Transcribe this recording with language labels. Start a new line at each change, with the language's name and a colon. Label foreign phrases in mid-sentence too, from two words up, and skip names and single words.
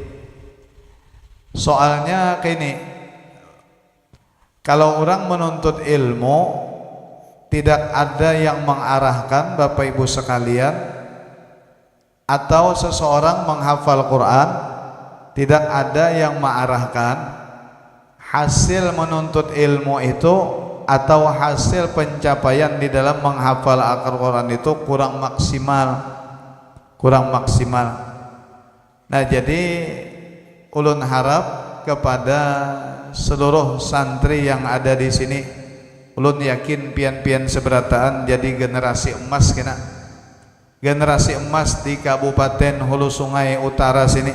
Indonesian: Soalnya kayak ini, kalau orang menuntut ilmu tidak ada yang mengarahkan Bapak Ibu sekalian, atau seseorang menghafal Quran tidak ada yang mengarahkan, hasil menuntut ilmu itu atau hasil pencapaian di dalam menghafal Al-Quran itu kurang maksimal, kurang maksimal.
Banjar: Nah, jadi ulun harap kepada seluruh santri yang ada di sini, ulun yakin pian-pian seberataan jadi generasi emas kena, generasi emas di Kabupaten Hulu Sungai Utara sini.